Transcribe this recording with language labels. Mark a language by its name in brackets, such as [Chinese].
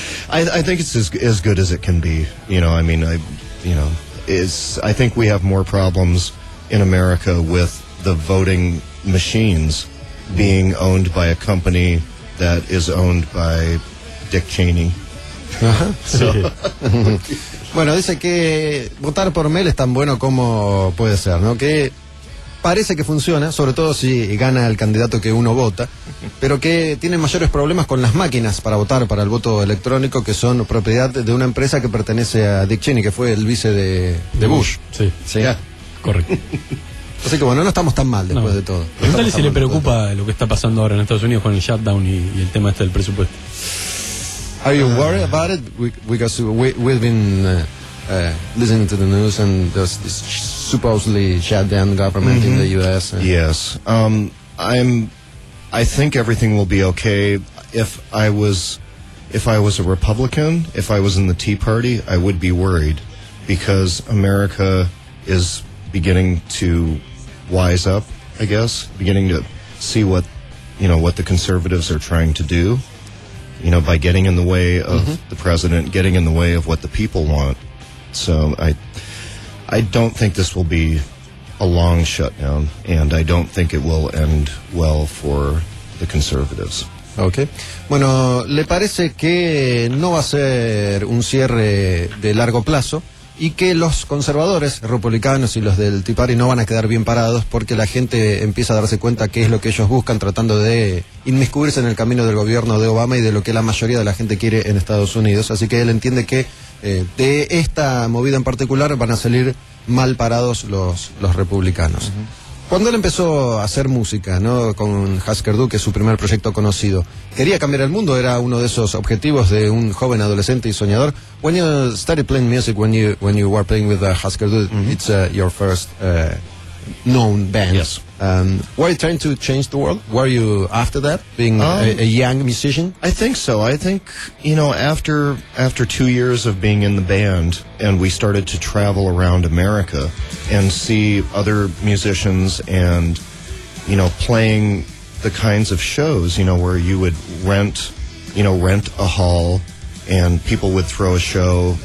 [English] I think it's as good as it can be. You know, I mean, I think we have more problems in America with the voting machines being owned by a company that is owned by Dick Cheney. [Spanish] Bueno, dice que votar por mail es tan bueno como puede ser, ¿no? Que parece que funciona, sobre todo si gana el candidato que uno vota, pero que tiene mayores problemas con las máquinas para votar, para el voto electrónico, que son propiedad de una empresa que pertenece a Dick Cheney, que fue el vice de Bush. Sí, sí. [English] Yeah. [Spanish] Correcto. Así que bueno, no estamos tan mal después de todo. Pregúntale si le preocupa lo que está pasando ahora en Estados Unidos con el shutdown y el tema este del presupuesto. [English] Are you worried about it? Because we've been listening to the news and there's this supposedly shutdown government in the U.S. Yes. I think everything will be okay. If I was a Republican, if I was in the Tea Party, I would be worried because America is beginning to wise up, I guess, beginning to see what, you know, what the conservatives are trying to do, you know, by getting in the way of the president, getting in the way of what the people want. So I don't think this will be a long shutdown, and I don't think it will end well for the conservatives. Okay. [Spanish] Bueno, le parece que no va a ser un cierre de largo plazo y que los conservadores republicanos y los del Tea Party no van a quedar bien parados porque la gente empieza a darse cuenta qué es lo que ellos buscan tratando de inmiscuirse en el camino del gobierno de Obama y de lo que la mayoría de la gente quiere en Estados Unidos. Así que él entiende que de esta movida en particular van a salir mal parados los republicanos. Cuando él empezó a hacer música, ¿no?, con Husker Du, que es su primer proyecto conocido, ¿quería cambiar el mundo? ¿Era uno de esos objetivos de un joven adolescente y soñador? [English] When you started playing music, when you were playing with Husker Du, it's your first known band. Yes. Were you trying to change the world? Were you after that, being a young musician? I think so. I think, you know, after 2 years of being in the band, and we started to travel around America and see other musicians and, you know, playing the kinds of shows, you know, where you would rent a hall and people would throw a show.